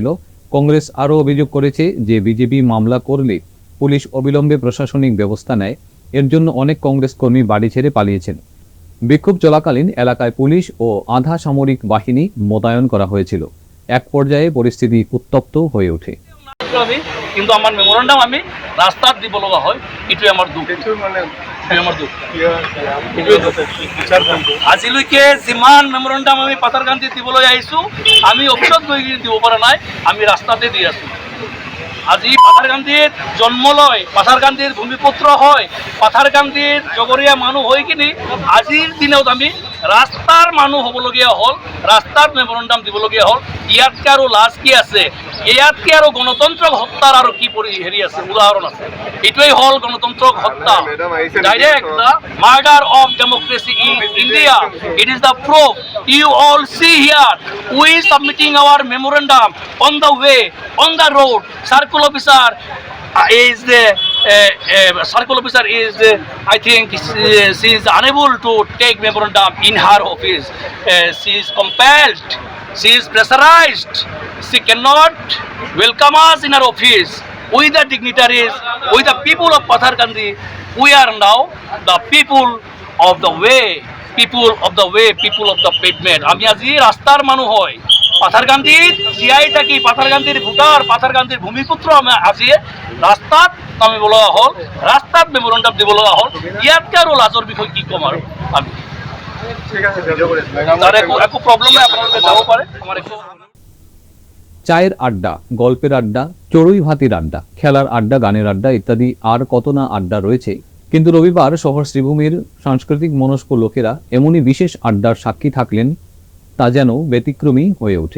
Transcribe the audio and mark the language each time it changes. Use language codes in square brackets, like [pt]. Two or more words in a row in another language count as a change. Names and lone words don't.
[bn] কংগ্রেস আরও অভিযোগ করেছে যে বিজেপি মামলা করলে পুলিশ অবিলম্বে প্রশাসনিক ব্যবস্থা নেয়। এর জন্য অনেক কংগ্রেস কর্মী বাড়ি ছেড়ে পালিয়েছেন। বিক্ষোভ চলাকালীন এলাকায় পুলিশ ও আধা সামরিক বাহিনী মোতায়েন করা হয়েছিল। এক পর্যায়ে পরিস্থিতি উত্তপ্ত হয়ে ওঠে। [as] কিন্তু আমার মেমোরেন্ডাম আমি রাস্তাত দিব লগা হয়, এটাই আমার দুখ। আজিলৈকে যিমান মেমোরেন্ডাম আমি পাথাৰকান্দিত দিবলৈ আহিছোঁ, আমি অফিচত গৈ দিব পৰা নাই, আমি ৰাস্তাতে দি আছোঁ। আজি পাথাৰকান্দিত জন্ম লয়, পাথাৰকান্দিৰ ভূমিপুত্ৰ হয়, পাথাৰকান্দিৰ জগৰীয়া মানুহ হৈ কিনি আজিৰ দিনত আমি ৰাস্তাৰ মানুহ হ'বলগীয়া হ'ল, ৰাস্তাত মেমোৰেণ্ডাম দিবলগীয়া হ'ল। ইয়াতকৈ আৰু লাজ কি আছে? ইয়াতকৈ আৰু গণতন্ত্ৰক হত্যাৰ আৰু কি হেৰি আছে, উদাহৰণ আছে? এইটোৱেই হ'ল গণতন্ত্ৰক হত্যা। [en] Direct the murder of democracy in India. It is the proof. You all see here, we submitting our memorandum on the way, on the road. Circle officer is the circle officer is I think she is unable to take memorandum in her office. She is compelled, she is pressurized, she cannot welcome us in her office. We the dignitaries, we the people of Patharkandi, we are now the people of the way, people of the way, people of the pavement. [as] আমি আজি রাস্তার মানুষ হয়, পাথারকান্দির জিয়াই থাকি, পাথারকান্দির ভোটার, পাথারকান্দির ভূমিপুত্র। আমি আজি রাস্তাত নামিব লগা হ'ল, রাস্তাত মেমোরেন্ডাম দিব লগা হ'ল। ইয়াতকৈ আৰু লাজৰ বিষয় কি ক'ম আৰু আমি। তার একো প্রবলেম নাই, আপোনালোকে যাব পাৰে। আমার একো [bn] চায়ের আড্ডা, গল্পের আড্ডা, চড়ুই ভাতির আড্ডা, খেলার আড্ডা, গানের আড্ডা ইত্যাদি আর কত না আড্ডা রয়েছে। কিন্তু রবিবার শহর শ্রীভূমির সাংস্কৃতিক মনস্ক লোকেরা এমনই বিশেষ আড্ডার সাক্ষী থাকলেন, তা যেন ব্যতিক্রমী হয়ে ওঠে।